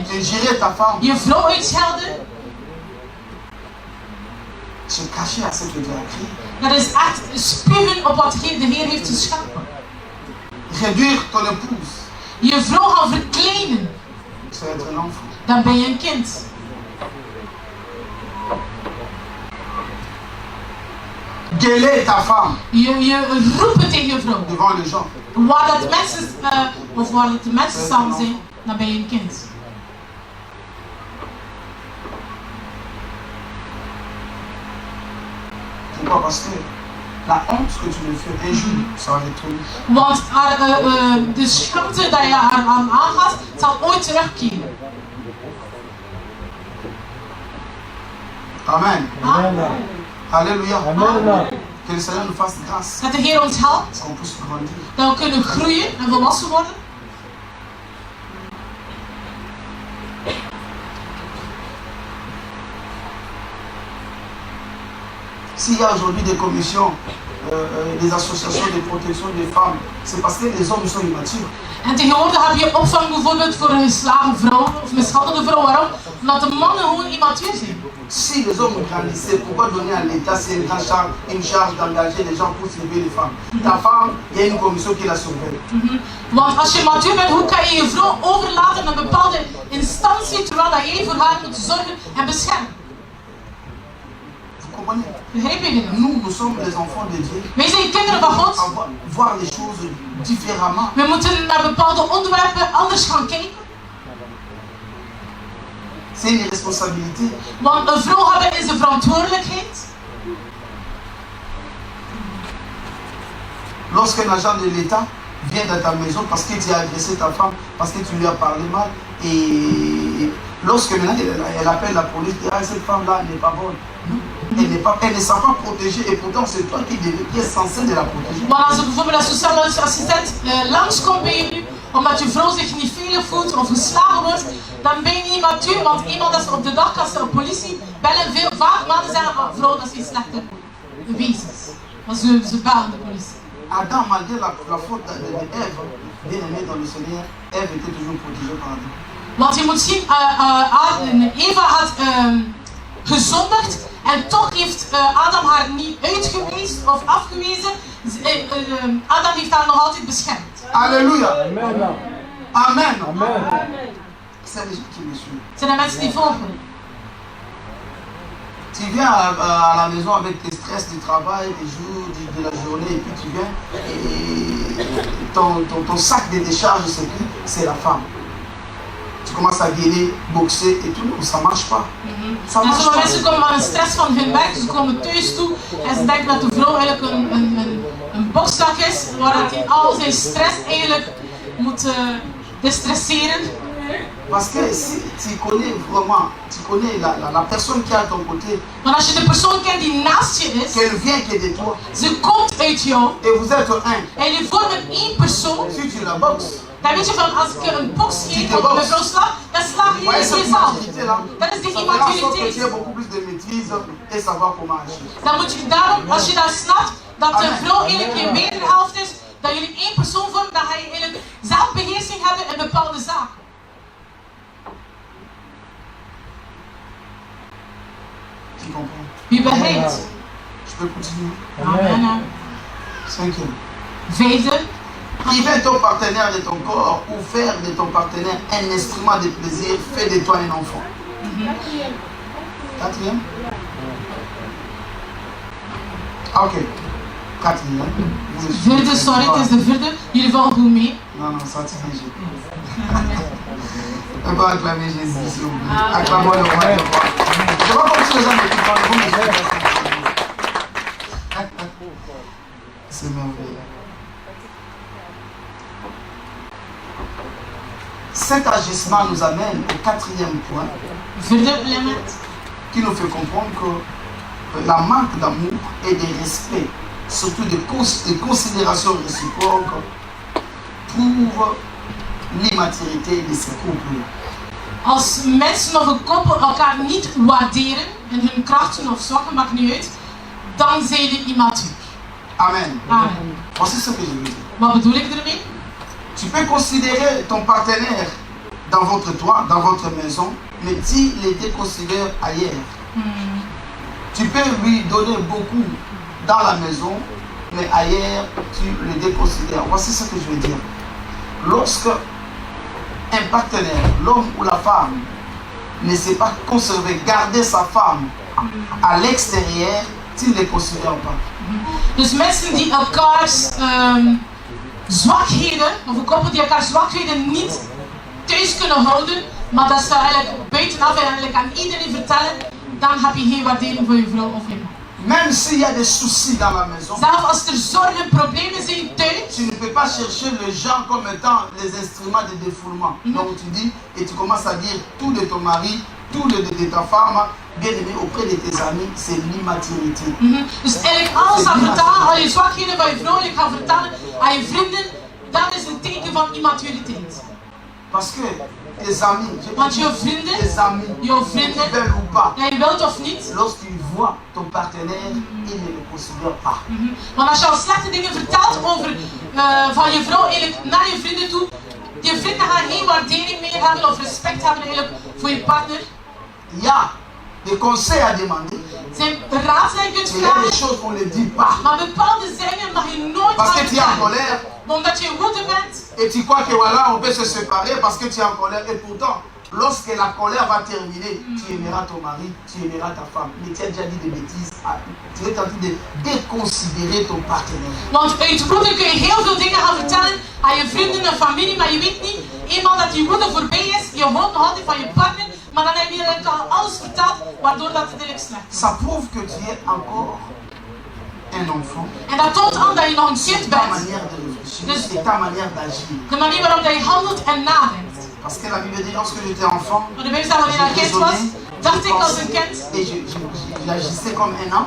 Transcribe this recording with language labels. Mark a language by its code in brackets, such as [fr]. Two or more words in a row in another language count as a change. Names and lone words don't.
[fr] Et gérer ta femme, [nl] Je vrouw uitschelden, [fr] se cacher à ce que Dieu a créé. [nl] dat is echt spugen op wat de Heer heeft geschapen. [fr] Réduire ton épouse, [nl] Je vrouw gaan verkleinen, [fr] c'est être un enfant. [nl] dan ben je een kind. [fr] Gueuler ta femme [nl] Je roepen tegen je vrouw. [fr] devant les gens, [nl] Waar dat de mensen samen zijn, dan ben je een kind. [fr] pourquoi? Parce que la honte que tu me fais un jour, ça va être lui. [nl] Want de schaamte dat je haar aangaat, zal ooit terugkeren. [fr] Amen. Amen. Alléluia. Amen. Que le Seigneur nous fasse grâce, [nl] Dat de Heer ons helpt, [fr] qu'on puisse grandir. [nl] dat we kunnen groeien en volwassen worden. [fr] S'il y a aujourd'hui des commissions, des associations de protection des femmes, c'est parce que les hommes sont immatures. [nl] En tegenwoordig heb je opvang bijvoorbeeld voor een geslagen vrouw of mishandelde vrouw. Waarom? Omdat de mannen gewoon immatuur zijn. [fr] Si les hommes grandissaient, pourquoi donner à l'État une charge d'engager les gens pour sauver les femmes? Ta femme, il y a une commission qui la surveille. [nl] Want als je matuur bent, hoe kan je je vrouw overlaten aan een bepaalde instantie terwijl dat jij voor haar moet zorgen en beschermen? [fr] Vous comprenez? [nl] Begrijp je dit? [fr] Nous sommes les enfants de Dieu. [nl] Wij zijn kinderen van God. [fr] Voir les choses différemment. [nl] We moeten naar bepaalde onderwerpen anders gaan kijken. [fr] C'est une responsabilité. [nl] Want een vrouw hebben is een verantwoordelijkheid. [fr] Lorsqu'un agent de l'État vient dans ta maison parce que tu as agressé ta femme, parce que tu lui as parlé mal, et lorsque maintenant elle appelle la police, ah, cette femme-là n'est pas bonne. Elle ne s'est pas protégée et pourtant c'est toi qui es censé de la protéger. [nl] Maar als er bijvoorbeeld een sociale assistent langskomt bij je, omdat je vrouw zich niet veilig voelt of geslagen wordt, dan ben je niet matuur, want iemand dat op de dag als de politie bellen, vaak mannen zeggen slechte wezens. Maar ze bellen de politie. [fr] Adam, malgré la faute d'Ève, bien aimée dans le Seigneur, Ève était toujours protégée par Adam. [nl] Want je moet zien, Eva had gezondigd en toch heeft Adam haar niet uitgewezen of afgewezen. Adam heeft haar nog altijd beschermd. [fr] Alléluia. Amen. Amen. Amen. C'est les gens qui me suivent. [nl] Zijn de mensen die volgen. [fr] Tu viens à la maison avec tes stress du travail, des jours, de la journée, et puis tu viens et ton sac de décharge, c'est la femme. Tu commences à gueuler, boxer et tout, ça ne marche pas. Ça [nl] En [fr] marche [nl] sommige [fr] pas. [nl] mensen komen van de stress van hun werk, ze komen thuis toe en ze denken dat de vrouw eigenlijk een bokszak is, waar hij al zijn stress eigenlijk moet destresseren. [fr] Parce que si tu connais vraiment, tu connais la personne qui est à ton côté, [nl] Want als je de persoon kent die naast je is, [fr] qu'elle vient que de toi, [nl] ze komt uit jou [fr] et vous êtes un, [nl] en jullie vormen één persoon, [fr] si tu la boxes, [nl] dan weet je van als ik een box geef [fr] de [nl] of [fr] boxe. [nl] een vrouw sla, dan sla je [fr] voyez cette [nl] jezelf. [fr] immaturité-là, [nl] Dat is de [fr] ça fait en sorte que tu [nl] immaturité. [fr] aies beaucoup plus de maîtrise et savoir comment agir. [nl] Dan moet je daarom, als je dat snapt, dat de vrouw eigenlijk je wederhelft is, dat jullie één persoon vormen, dan ga je eigenlijk zelfbeheersing hebben in bepaalde zaken. [fr] Tu comprends? [nl] Wie begrijpt? [fr] Je peux continuer. Amen. Cinquième. [nl] Vijfde, [fr] Priver ton partenaire de ton corps ou faire de ton partenaire un instrument de plaisir fait de toi un enfant. Quatrième. Ah, ok. Quatrième. Vous me suivez. [nl] vierde, sorry, het is de vierde. Jullie vallen goed mee. [fr] Non, non, ça tient Jésus. On peut acclamer Jésus, s'il vous plaît. Acclamons le roi des rois. Je vois comme si les gens m'écoutent pas, mais vous me suivez. C'est merveilleux. Cet agissement nous amène au quatrième point [nl] Vierde element. [fr] qui nous fait comprendre que la manque d'amour et de respect, surtout de considération réciproque, prouve l'immaturité de ces couples. [nl] Als mensen of een koppel elkaar niet waarderen, in hun krachten of zwakken, maakt niet uit, dan zijn die immatuur. [fr] Amen. Amen. Voici ce que je veux dire. [nl] Wat bedoel ik ermee? [fr] Tu peux considérer ton partenaire dans votre toit, dans votre maison, mais tu le déconsidères ailleurs. Tu peux lui donner beaucoup dans la maison, mais ailleurs, tu le déconsidères. Voici ce que je veux dire. Lorsque un partenaire, l'homme ou la femme, ne sait pas conserver, garder sa femme à l'extérieur, tu ne les considères pas. [nl] Dus mensen die elkaars zwakheden, of een koppel die elkaars zwakheden niet thuis kunnen houden, maar dat ze eigenlijk buitenaf en eigenlijk aan iedereen vertellen, dan heb je geen waardering voor je vrouw of je man. [fr] Même s'il y a des soucis dans la maison, [nl] Zelfs als er zorgen, problemen zijn thuis, [fr] tu ne peux pas chercher les gens comme étant les instruments de défoulement. Donc tu dis, et tu commences à dire tout de ton mari, tout de ta femme, bien aimé auprès de tes amis, c'est l'immaturité. [nl] Dus eigenlijk alles gaan vertellen, al je zwakheden van je vrouw, eigenlijk gaan vertellen aan je vrienden, dat is een teken van immaturiteit. [fr] Parce que tes amis, [nl] Want jouw vrienden, [fr] tes amis, [nl] jouw vrienden, [fr] veulent ou pas, [nl] ja, je wilt of niet, [fr] lorsqu'ils voient ton partenaire, ils ne le considèrent pas. [nl] want als je al slechte dingen vertelt over, van je vrouw eigenlijk naar je vrienden toe, je vrienden gaan geen waardering meer hebben of respect hebben eigenlijk voor je partner. [fr] Il y a des conseils à demander, [nl] Zijn raad die je kunt [fr] mais il y a des [nl] vragen, [fr] choses qu'on ne dit pas. [nl] maar bepaalde dingen mag je nooit [fr] Parce [nl] gaan [fr] que tu es en [nl] vertellen. [fr] colère [nl] Omdat je woede bent. [fr] et tu crois que voilà, on peut se séparer parce que tu es en colère. Et pourtant, lorsque la colère va terminer, tu aimeras ton mari, tu aimeras ta femme. Mais tu as déjà dit des bêtises. Tu es en train de déconsidérer ton partenaire. [nl] Want uit woede kun je heel veel dingen gaan vertellen aan je vrienden en familie, maar je weet niet, eenmaal dat die woede voorbij is, je houdt nog altijd van je partner, maar dan heb je eigenlijk al alles verteld, waardoor dat het eigenlijk slecht is. [fr] Ça prouve que tu es encore un enfant. [nl] En dat toont aan dat je nog een kind [fr] Ta [nl] bent. [fr] manière de réfléchir et ta manière d'agir. [nl] De manier waarop dat je handelt en nadenkt. [fr] Parce que la Bible dit, lorsque j'étais enfant, [nl] Want de Bijbel zegt, wanneer ik kind was, dacht ik als een kind [fr] et j'agissais comme un enfant.